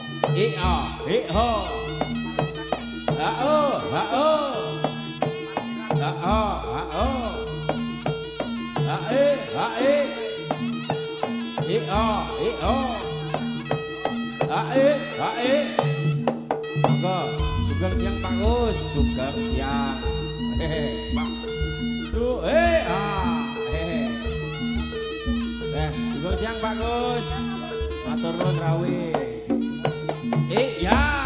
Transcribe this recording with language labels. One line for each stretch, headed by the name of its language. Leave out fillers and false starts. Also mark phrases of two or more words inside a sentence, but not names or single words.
Javanese: Ea, ea. Ha-o, ha-o. Ha-o, ha-o. Ha-e, ha-e. Ea, ea. Ha-e, ha-e. Sugeng siang Pak Gus, sugeng siang. Hehe, Pak. Duh, sugeng siang Pak Gus. Matur nuwun rawuh. Ya.